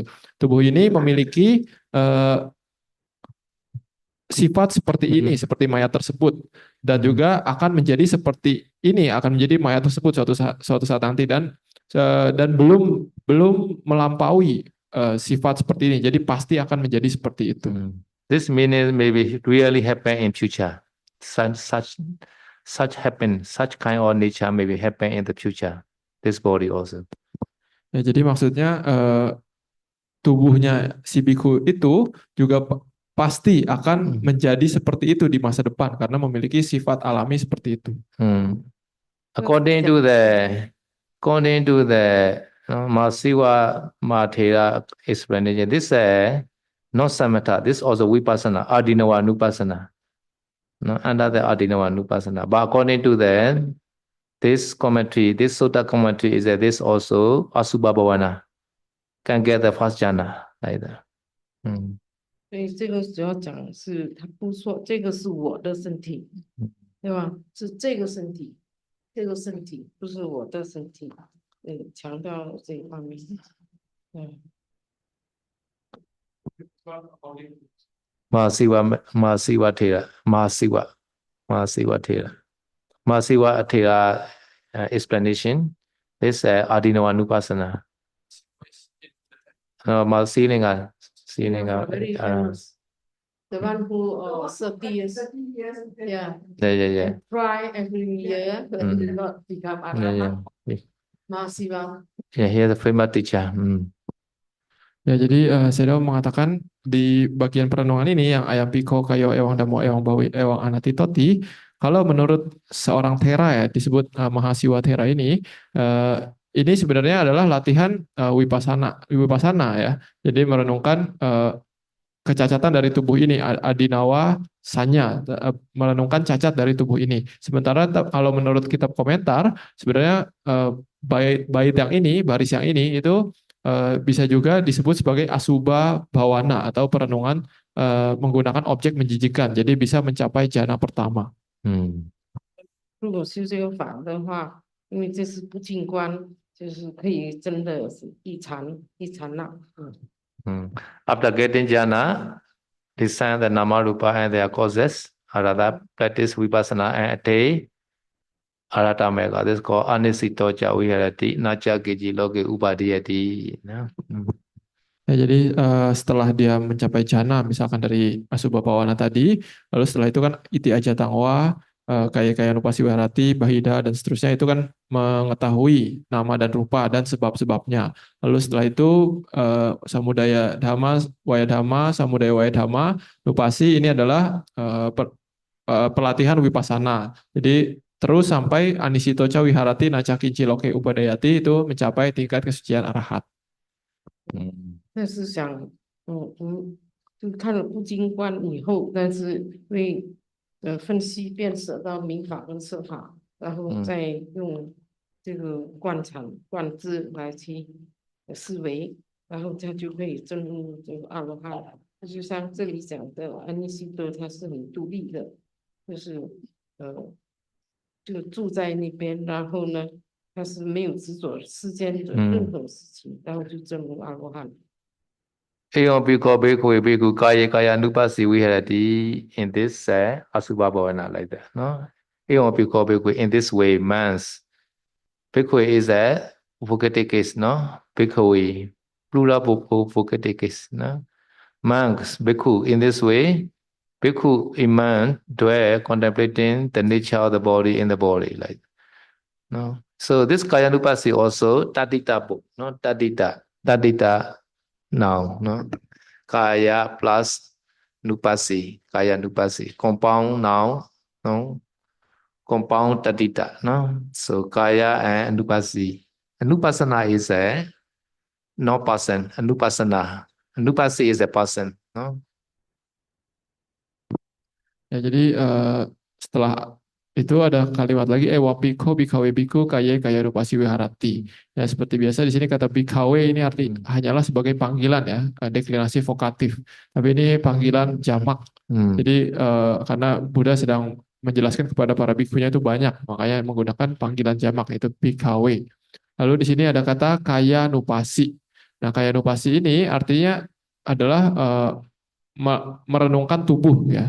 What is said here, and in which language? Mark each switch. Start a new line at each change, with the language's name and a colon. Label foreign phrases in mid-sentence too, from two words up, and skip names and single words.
Indonesian: Tubuh ini memiliki sifat seperti ini, seperti mayat tersebut, dan juga akan menjadi seperti ini, akan menjadi mayat tersebut suatu saat nanti, dan belum melampaui sifat seperti ini. Jadi pasti akan menjadi seperti itu.
English: This means maybe really happen in future. Such happen, such kind of nature maybe happen in the future. This body also.
Indonesian: Ya, jadi maksudnya tubuhnya si biku itu juga pasti akan menjadi seperti itu di masa depan karena memiliki sifat alami seperti itu.
English: According to the Masiwa Mathera explanation, this not samatha, this also vipassana,
Pali: adinava nupassana.
English: No, under the
Pali: adinava nupassana.
English: But according to this commentary, this sutta commentary is that this also
Pali: asubha bhavana
English: can get the first jhana like that.
Chinese: 所以这个主要讲是他不说这个是我的身体，对吧？是这个身体，这个身体不是我的身体，强调这一方面。
English: Masiwa Thera, Masiwa Thera explanation. This
Pali: adinava nupassana.
English: Silinga. Very famous. The one who 30 years, yeah, try every year, but did not become Arahant. Mahasiwa. Yeah, he is a famous teacher.
Indonesian: Ya, jadi Sedo mengatakan di bagian perenungan ini yang
Pali: ayam piko kayo ewang damo ewang bawi ewang anatitoti,
Indonesian: kalau menurut seorang Thera ya disebut Mahasiwa Thera ini sebenarnya adalah latihan wipasana ya. Jadi merenungkan kecacatan dari tubuh ini,
Pali: adinawa sanya,
Indonesian: merenungkan cacat dari tubuh ini. Sementara kalau menurut kitab komentar, sebenarnya bait yang ini, baris yang ini itu bisa juga disebut sebagai
Pali: asubha bhawana
Indonesian: atau perenungan menggunakan objek menjijikan. Jadi bisa mencapai jhana pertama.
Chinese: 如果修这个法的话，因为这是不净观，就是可以真的是一禅那。
English: After getting jhana, discern the nama rupa and their causes. Arada practice vipassana and attain
Pali: arata mega.
English: This is called
Pali: anisito ca viharati naca geji loge upadiyati.
Indonesian: Ya, jadi setelah dia mencapai jhana, misalkan dari
Pali: asubha bhawana
Indonesian: tadi, lalu setelah itu kan
Pali: iti aja tangwa, kaya nupasi viharati, bahida
Indonesian: dan seterusnya itu kan mengetahui nama dan rupa dan sebab-sebabnya. Lalu setelah itu
Pali: samudaya dhamma, waya dhamma, samudaya waya dhamma, nupasi
Indonesian: ini adalah pelatihan wipasana. Jadi terus sampai
Pali: anisito ca viharati naca kinci loke upadayati
Indonesian: itu mencapai tingkat kesucian arahat.
Chinese: 但是想，就看了不净观以后，但是会分析变舍到明法跟色法，然后再用这个观禅观智来去思维，然后他就可以证入这个阿罗汉。就像这里讲的安尼西多，他是很独立的，就是就住在那边，然后呢，他是没有执着世间的任何事情，然后就证入阿罗汉。
Pali: Eyo biko biko biko kaya nupasi viharati
English: in this
Pali: asubha bhavana
English: like that. No?
Pali: Eyo biko biko
English: in this way man's biko is a vocative case, no? Biko plural vocative case, no? Monks bhikkhu in this way, bhikkhu in man dwell contemplating the nature of the body in the body, like no. So this
Pali: kaya nupasi
English: also tadita book, no tadita now, no kaya plus nupasi, compound now, no compound tadita, no. So kaya and nupasi. Nupasana is a no person, nupasana. Nupasi is a person, no?
Indonesian: Ya, jadi setelah itu ada kalimat lagi
Pali: wapiko bikawe biku kaya kaya rupasi wiharati.
Indonesian: Ya seperti biasa di sini kata bikawe ini arti hanyalah sebagai panggilan ya, deklinasi vokatif. Tapi ini panggilan jamak. Jadi karena Buddha sedang menjelaskan kepada para bikunya itu banyak, makanya menggunakan panggilan jamak yaitu bikawe. Lalu di sini ada kata
Pali: kaya nupasi.
Indonesian: Nah,
Pali: kaya nupasi
Indonesian: ini artinya adalah merenungkan tubuh ya.